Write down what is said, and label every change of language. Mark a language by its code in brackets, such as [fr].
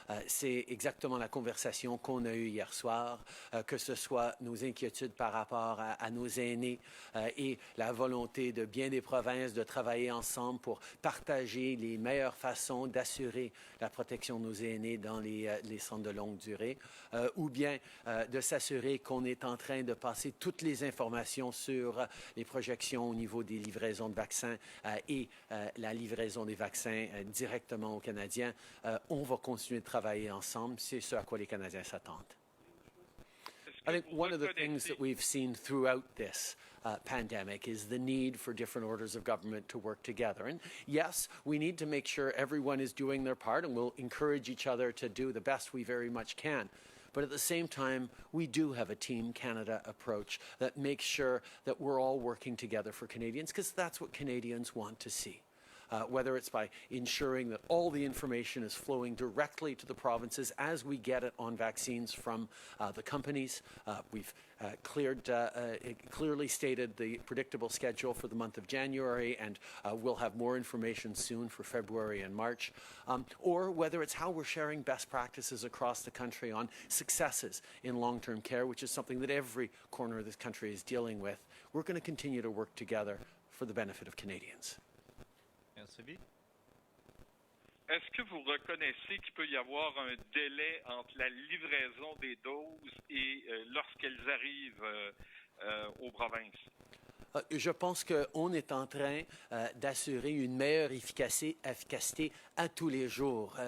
[fr] C'est exactement la conversation qu'on a eue hier soir, que ce soit nos inquiétudes par rapport à nos aînés et la volonté de bien des provinces de travailler ensemble pour partager les meilleures façons d'assurer la protection de nos aînés dans les centres de longue durée, ou bien de s'assurer qu'on est en train de passer toutes les informations sur les projections au niveau des livraisons de vaccins et la livraison des vaccins directement aux Canadiens. On va continuer de travailler ensemble. C'est ce à quoi les Canadiens s'attendent. [en] I think one of the things that we've seen throughout this pandemic is the need for different orders of government to work together. And yes, we need to make sure everyone is doing their part, and we'll encourage each other to do the best we very much can. But at the same time, we do have a Team Canada approach that makes sure that we're all working together for Canadians, because that's what Canadians want to see. Whether it's by ensuring that all the information is flowing directly to the provinces as we get it on vaccines from the companies. We've clearly stated the predictable schedule for the month of January, and we'll have more information soon for February and March. Or whether it's how we're sharing best practices across the country on successes in long-term care, which is something that every corner of this country is dealing with. We're going to continue to work together for the benefit of Canadians. [fr] Est-ce que vous reconnaissez qu'il peut y avoir un délai entre la livraison des doses et lorsqu'elles arrivent aux provinces? Je pense qu'on est en train d'assurer une meilleure efficacité à tous les jours.